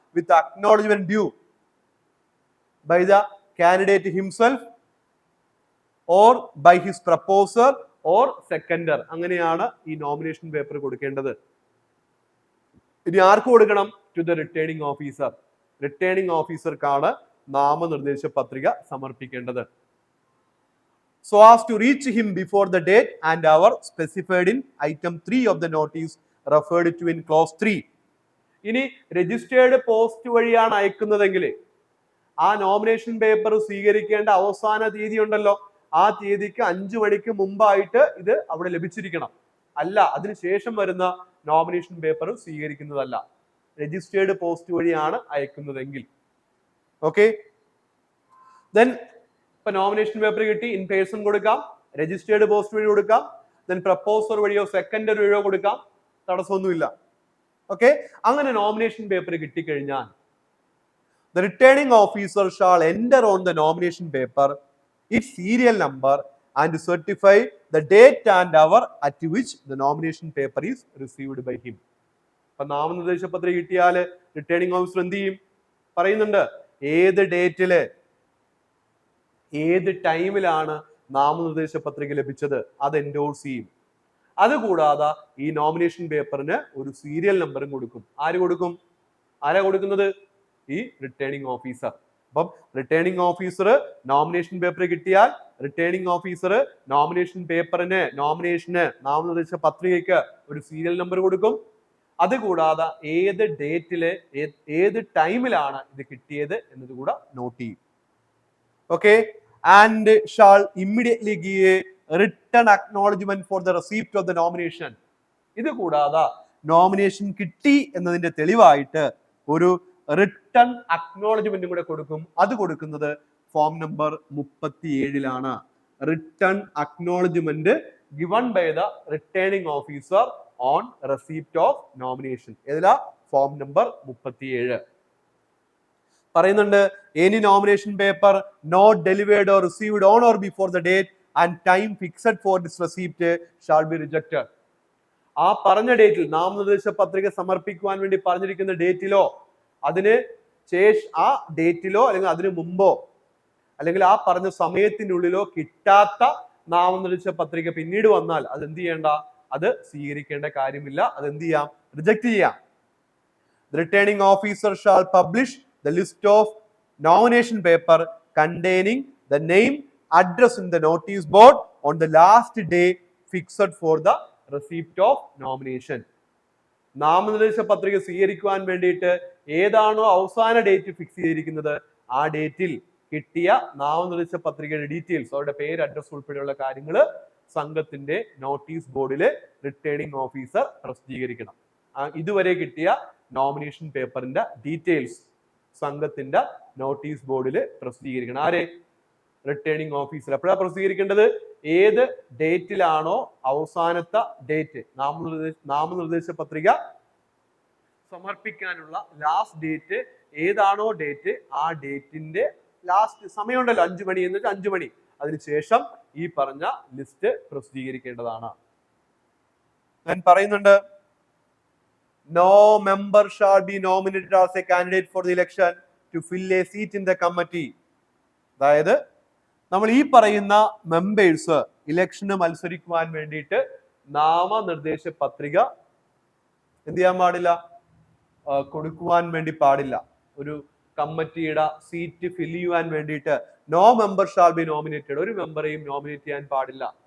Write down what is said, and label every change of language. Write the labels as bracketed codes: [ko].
[en] With acknowledgement due by the candidate himself or by his proposer or seconder. [ml] അങ്ങനെയാണ് ഈ nomination paper കൊടുക്കേണ്ടത്. ഇനി ആർക്ക് കൊടുക്കണം? [en] To the returning officer. [ml] Returning ഓഫീസർക്കാണ് നാമനിർദ്ദേശ പത്രിക സമർപ്പിക്കേണ്ടത്. [en] So as to reach him before the date and hour specified in item 3 of the notice referred to in clause 3. [ml] ഇനി registered post വഴിയാണ് അയക്കുന്നതെങ്കിൽ ആ നോമിനേഷൻ പേപ്പർ സ്വീകരിക്കേണ്ട അവസാന തീയതി ഉണ്ടല്ലോ, ആ തീയതിക്ക് 5 മണിക്ക് മുമ്പായിട്ട് ഇത് അവിടെ ലഭിച്ചിരിക്കണം. അല്ല, അതിനുശേഷം വരുന്ന നോമിനേഷൻ പേപ്പർ സ്വീകരിക്കുന്നതല്ല. രജിസ്റ്റേർഡ് പോസ്റ്റ് വഴിയാണ് അയക്കുന്നതെങ്കിൽ. ഓക്കെ, ദെൻ ഇപ്പൊ നോമിനേഷൻ പേപ്പർ കിട്ടി, ഇൻ പേഴ്സൺ കൊടുക്കാം, രജിസ്റ്റേർഡ് പോസ്റ്റ് വഴി കൊടുക്കാം, ദെൻ പ്രപ്പോസർ വഴിയോ സെക്കൻഡർ വഴിയോ കൊടുക്കാം, തടസ്സമൊന്നുമില്ല. ഓക്കെ, അങ്ങനെ നോമിനേഷൻ പേപ്പർ കിട്ടിക്കഴിഞ്ഞാൽ [en] the returning officer shall enter on the nomination paper its serial number and certify the date and hour at which the nomination paper is received by him. [ml] അപ്പൊ നാമനിർദ്ദേശ പത്രിക കിട്ടിയാൽ returning officer എന്ത് ചെയ്യും? പറയുന്നുണ്ട് ഏത് ഡേറ്റില് ഏത് ടൈമിലാണ് നാമനിർദ്ദേശ പത്രിക ലഭിച്ചത് അത് എൻഡോഴ്സ് ചെയ്യും. അതുകൂടാതെ ഈ നോമിനേഷൻ പേപ്പറിന് ഒരു സീരിയൽ നമ്പറും കൊടുക്കും. ആര് കൊടുക്കും? ആരാ കൊടുക്കുന്നത്? ഈ റിട്ടേണിംഗ് ഓഫീസർ. അപ്പം റിട്ടേണിംഗ് ഓഫീസർ നോമിനേഷൻ പേപ്പർ കിട്ടിയാൽ റിട്ടേണിംഗ് ഓഫീസർ നോമിനേഷൻ പേപ്പറിന് നാമനിർദ്ദേശ പത്രികയ്ക്ക് ഒരു സീരിയൽ നമ്പർ കൊടുക്കും. അതുകൂടാതെ ഏത് ഡേറ്റില് ഏത് ടൈമിലാണ് ഇത് കിട്ടിയത് എന്നത് കൂടെ നോട്ട് ചെയ്യും. [en] Okay, and shall immediately give a written acknowledgement for the receipt of the nomination. [ml] ഇത് കൂടാതെ നോമിനേഷൻ കിട്ടി എന്നതിന്റെ തെളിവായിട്ട് ഒരു റിട്ടൺ അക്നോളജ്മെന്റും കൂടെ കൊടുക്കും. അത് കൊടുക്കുന്നത് form number 37 [en] Written acknowledgement given by the returning officer on receipt of nomination. [ml] ഏതിലാ? Form number 37. പറയുന്നുണ്ട് [en] any nomination paper not delivered or received on or before the date and time fixed for this receipt shall be rejected. [ml] ആ പറഞ്ഞ ഡേറ്റിൽ നാമനിർദ്ദേശ പത്രിക സമർപ്പിക്കുവാൻ വേണ്ടി പറഞ്ഞിരിക്കുന്ന ഡേറ്റിലോ അതിന് ആ ഡേറ്റിലോ അല്ലെങ്കിൽ അതിനു മുമ്പോ അല്ലെങ്കിൽ ആ പറഞ്ഞ സമയത്തിനുള്ളിലോ കിട്ടാത്ത നാമനിർദ്ദേശ പത്രിക പിന്നീട് വന്നാൽ അത് എന്ത് ചെയ്യേണ്ട? അത് സ്വീകരിക്കേണ്ട കാര്യമില്ല. അത് എന്ത് ചെയ്യാം? റിജക്ട് ചെയ്യാം. [en] The returning officer shall publish the list of nomination paper containing the name, address in the notice board on the last day fixed for the receipt of nomination. [ml] നാമനിർദ്ദേശ പത്രിക സ്വീകരിക്കുവാൻ വേണ്ടിയിട്ട് ഏതാണോ അവസാന ഡേറ്റ് ഫിക്സ് ചെയ്തിരിക്കുന്നത് ആ ഡേറ്റിൽ കിട്ടിയ നാമനിർദ്ദേശ പത്രികയുടെ ഡീറ്റെയിൽസ്, അവരുടെ പേര്, അഡ്രസ് ഉൾപ്പെടെയുള്ള കാര്യങ്ങൾ സംഘത്തിന്റെ നോട്ടീസ് ബോർഡിൽ റിട്ടേണിംഗ് ഓഫീസർ പ്രസിദ്ധീകരിക്കണം. ഇതുവരെ കിട്ടിയ നോമിനേഷൻ പേപ്പറിന്റെ ഡീറ്റെയിൽസ് സംഘത്തിന്റെ നോട്ടീസ് ബോർഡിൽ പ്രസിദ്ധീകരിക്കണം. ആരെ? Returning officer. എപ്പോഴാണ് പ്രസിദ്ധീകരിക്കേണ്ടത്? ഏത് ഡേറ്റിലാണോ അവസാനത്തെ ഡേറ്റ്, നാമനിർദ്ദേശ പത്രിക സമർപ്പിക്കാനുള്ള ലാസ്റ്റ് ഡേറ്റ് ഏതാണോ ഡേറ്റ്, ആ ഡേറ്റിന്റെ ലാസ്റ്റ് സമയമുണ്ടല്ലോ, 5 മണി എന്നിട്ട് 5 മണി, അതിനുശേഷം ഈ പറഞ്ഞ ലിസ്റ്റ് പ്രസിദ്ധീകരിക്കേണ്ടതാണ്. ഞാൻ പറയുന്നുണ്ട് [en] no member shall be nominated as a candidate for the election to fill a seat in the committee. [ml] അതായത് നമ്മൾ ഈ പറയുന്ന മെമ്പേഴ്സ് ഇലക്ഷന് മത്സരിക്കുവാൻ വേണ്ടിയിട്ട് നാമനിർദ്ദേശ പത്രിക എന്ത് ചെയ്യാൻ പാടില്ല? കൊടുക്കുവാൻ വേണ്ടി പാടില്ല. ഒരു കമ്മിറ്റിയുടെ സീറ്റ് ഫിൽ ചെയ്യുവാൻ വേണ്ടിയിട്ട് [en] no member shall be nominated, [ml] ഒരു മെമ്പറെയും നോമിനേറ്റ് ചെയ്യാൻ പാടില്ല.